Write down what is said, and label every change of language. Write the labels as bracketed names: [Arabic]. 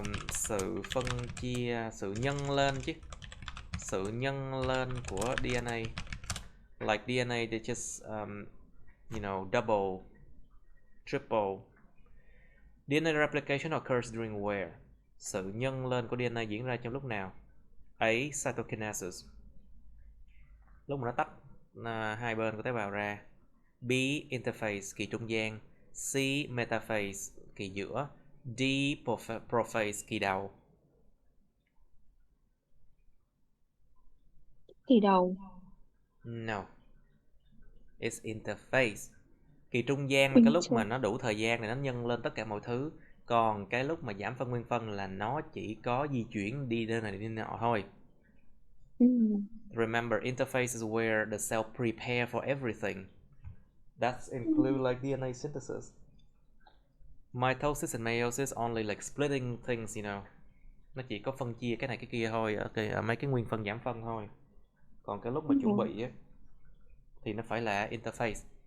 [Vietnamese] Sự phân chia, sự nhân lên chứ. Sự nhân lên của DNA. [English] Like DNA, they just, you know, double, triple. DNA replication occurs during where? [Vietnamese] Sự nhân lên của DNA diễn ra trong lúc nào? A. Cytokinesis, lúc mà nó tách hai bên của tế bào ra. B. Interphase, kỳ trung gian. C. Metaphase, kỳ giữa. D. Prophase, kỳ đầu. Kỳ đầu. [English] No, it's interphase. [Vietnamese] Kỳ trung gian là cái lúc mà nó đủ thời gian để nó nhân lên tất cả mọi thứ. Còn cái lúc mà giảm phân nguyên phân là nó chỉ có di chuyển đi nơi này đi nọ thôi. [English] Remember, interface is where the cell prepare for everything. That's include like DNA synthesis. Mitosis and meiosis only like splitting things, you know. [Vietnamese] Nó chỉ có phân chia cái này cái kia thôi, ở mấy cái nguyên phân giảm phân thôi. Còn cái lúc mà chuẩn bị á, thì nó phải là interface.